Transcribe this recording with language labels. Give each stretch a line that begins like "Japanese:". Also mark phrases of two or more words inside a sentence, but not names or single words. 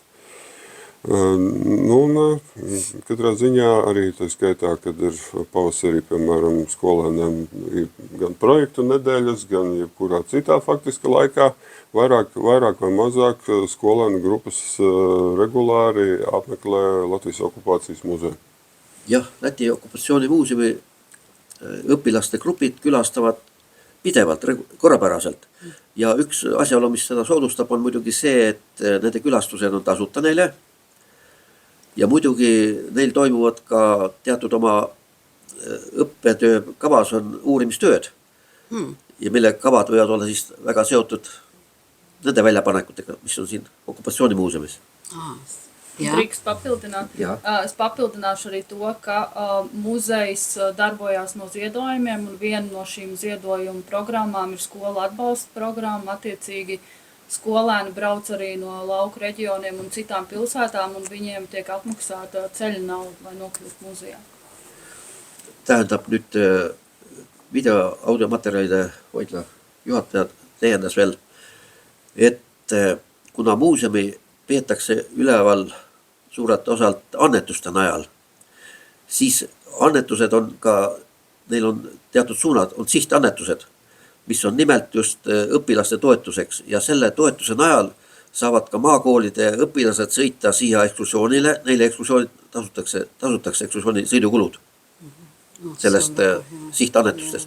Latvian: Nu, un katrā ziņā arī tā skaitā, kad ir pavasarī, piemēram, skolēniem ir gan projektu nedēļas, gan jebkurā citā faktiska laikā, vairāk vai mazāk skolēnu grupas regulāri apmeklē Latvijas okupācijas muzeju.
Estonian: Jah, Läti okupatsioonimuuseumi õpilaste grupid külastavad pidevalt, korrapäraselt. Ja üks asjaolu, mis seda soodustab, on muidugi see, et nende külastused on tasuta neile. Ja muidugi neil toimuvad ka teatud oma õppetöö kavas on uurimistööd. Ja mille kavad võivad olla siis väga seotud nende väljapanekutega, mis on siin okupatsioonimuuseumis.
Latvian: Drīkst papildināt. Jā. Es papildināšu arī to, ka muzejs darbojās no ziedojumiem, un viena no šīm ziedojumu programmām ir skola atbalsta programma. Attiecīgi skolēni brauc arī no lauku reģioniem un citām pilsētām, un viņiem tiek apmaksāta ceļa nauda, lai nokļūst muzejā.
Estonian: Tähendab nüüd video audiomaterjalide hoidla juhataja täiendas veel, et kuna muuseumi peetakse üleval suurelt osalt annetuste najal, siis annetused on ka, neil on teatud suunad, on sihtannetused, mis on nimelt just õpilaste toetuseks ja selle toetuse najal saavad ka maakoolide õpilased sõita siia ekskursioonile, neile ekskursioonid tasutakse ekskursiooni sõidukulud sellest sihtannetustest.